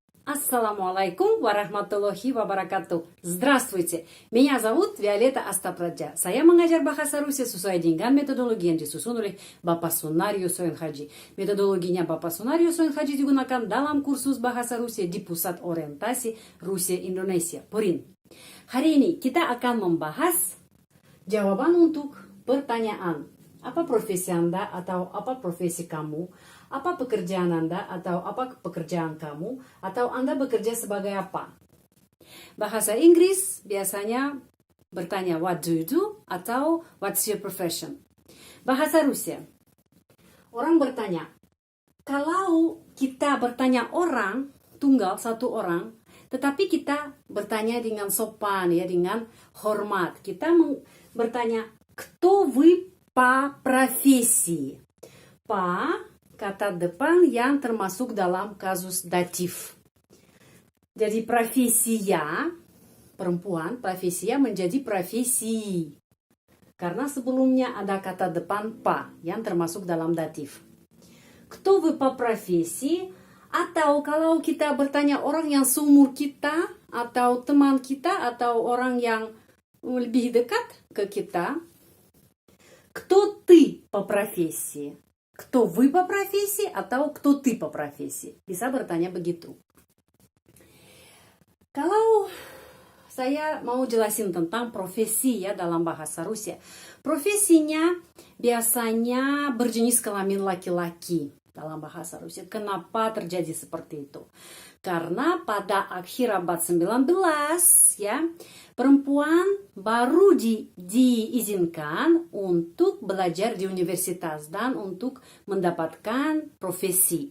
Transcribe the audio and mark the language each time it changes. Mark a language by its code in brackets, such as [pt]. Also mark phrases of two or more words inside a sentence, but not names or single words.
[ar] السلام عليكم ورحمة الله وبركاته. [ru] Здравствуйте, меня зовут Виолетта Астапраджа. [id] Saya mengajar bahasa Rusia sesuai dengan metodologi yang disusun oleh Bapak Sunario Soenhaji. Metodologinya Bapak Sunario Soenhaji digunakan dalam kursus bahasa Rusia di Pusat Orientasi Rusia Indonesia, PORIN. Hari ini kita akan membahas jawaban untuk pertanyaan. Apa profesi Anda atau apa profesi kamu? Apa pekerjaan Anda atau apa pekerjaan kamu? Atau Anda bekerja sebagai apa? Bahasa Inggris biasanya bertanya [en] what do you do [id] atau [en] what's your profession? [id] Bahasa Rusia, orang bertanya, kalau kita bertanya orang, tunggal satu orang, tetapi kita bertanya dengan sopan, ya, dengan hormat. Kita bertanya, [ru] кто вы по профессии? [id] По kata depan yang termasuk dalam kasus datif. Jadi profesia perempuan, profesia menjadi profesi. Karena sebelumnya ada kata depan pa yang termasuk dalam datif. [ru] Кто вы по профессии? [id] Atau kalau kita bertanya orang yang seumur kita, atau teman kita, atau orang yang lebih dekat ke kita, [ru] кто ты по профессии? Кто вы по профессии atau кто ты по профессии? [id] Bisa bertanya begitu. Kalau saya mau jelasin tentang profesi ya dalam bahasa Rusia. Profesinya biasanya berjenis kelamin laki-laki dalam bahasa Rusia. Kenapa terjadi seperti itu? Karena pada akhir abad 19 ya, perempuan baru diizinkan untuk belajar di universitas dan untuk mendapatkan profesi.